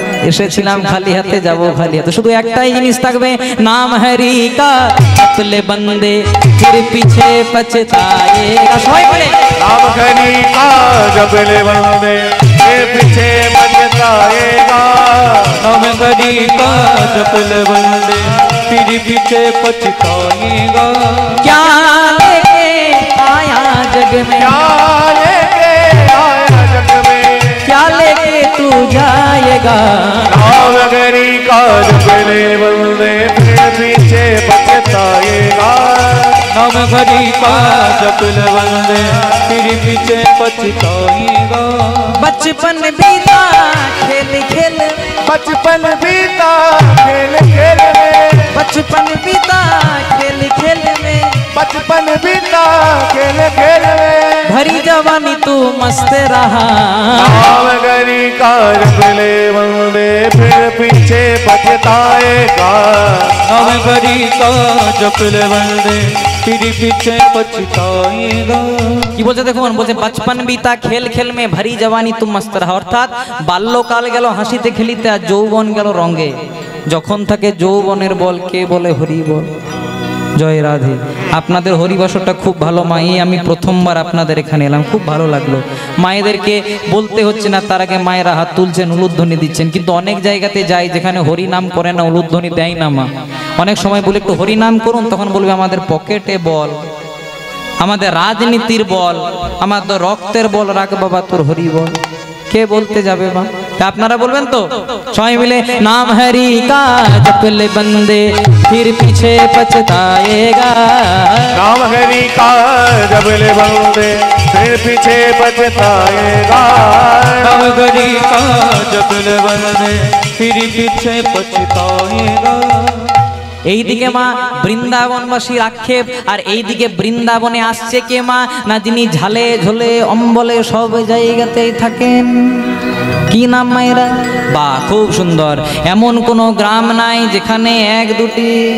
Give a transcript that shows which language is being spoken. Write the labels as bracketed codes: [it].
[bn] এসেছিলাম খালি হাতে, যাব খালি হাতে। শুধু একটাই জিনিস থাকবে, [hi] নাম হরি কা জপলে বন্দে ফির পিছে পছতায়েগা। [bn] সবাই বলে, [hi] নাম হরি কা জপলে বন্দে ফির পিছে পছতায়েগা। नाम हरि का जपल बंदे फिर पीछे पछताएगा। क्या लेके आया जग में, क्या लेके आया जग में, क्या लेके तू जाएगा। नाम हरि का जपले बंदे फिर पीछे पछताएगा। नाम हरि का जपल बंदे फिर पीछे पछताएगा। बचपन बीता खेल खेल, बचपन बीता खेल खेल में, बचपन बीता खेल खेल में, बचपन बीता खेल खेल में। भरी जवानी तू मस्त रहा, नाम हरि का जप ले वंदे फिर पीछे पछताएगा। नाम हरि का जप ले वंदे फिर पीछे पछताएगा। [bn] কি বলছে দেখুন, বলছে [hi] बचपन बीता खेल खेल में भरी जवानी तुम मस्त रहा, [bn] অর্থাৎ বাল্যকাল গেল হাসিতে খেলিতে আর যৌবন গেল রঙে। যখন থাকে যৌবনের বল কে বলে হরি বল। জয় রাধে। আপনাদের হরিবাসরটা খুব ভালো মা, এই আমি প্রথমবার আপনাদের এখানে এলাম, খুব ভালো লাগলো। মায়েদেরকে বলতে হচ্ছে না, তার আগে মায়েরা হাত তুলছেন, উলুধ্বনি দিচ্ছেন। কিন্তু অনেক জায়গাতে যাই যেখানে হরি নাম করে না, উলুধ্বনি দেয় না মা। অনেক সময় বলে একটু হরি নাম করুন, তখন বলবে আমাদের পকেটে বল, আমাদের রাজনীতির বল, আমাদের রক্তের বল রাখ বাবা তোর হরি বল। কে বলতে যাবে মা? তা আপনারা বলবেন তো সবাই মিলে, [hi] নাম হরি কা জপ ले बंदे फिर पीछे पछताएगा। नाम हरि का जप ले वंदे फिर पीछे पछताएगा। नाम हरि का जप ले वंदे फिर पीछे पछताएगा। [bn] এইদিকে মা বৃন্দাবনবাসীর আক্ষেপ, আর এইদিকে বৃন্দাবনে আসছে কে মা? না যিনি ঝালে ঝোলে অম্বলে সব জায়গাতেই থাকেন। কি নাম মায়েরা? বা খুব সুন্দর। এমন কোনো গ্রাম নাই যেখানে এক দুটি,